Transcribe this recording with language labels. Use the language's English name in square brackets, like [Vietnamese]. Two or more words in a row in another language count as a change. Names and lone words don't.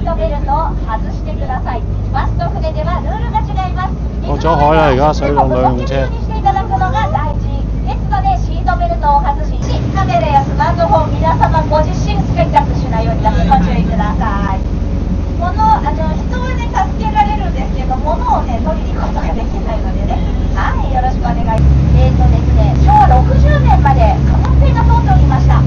[Japanese] ベルトを外してください。バスと船ではルールが違います。 [Cantonese] 過咗海啦，而家水浪兩用車。 [Japanese] にしていただくのが大事ですので、シートベルトを外し、カメラやスマートフォン、皆様ご自身使いタップしないようにだけご注意ください。人はね、助けられるんですけど、物をね、取りに行くことができないのでね。はい、よろしくお願いします。ですね、昭和60年まで貨物船が通っておりました。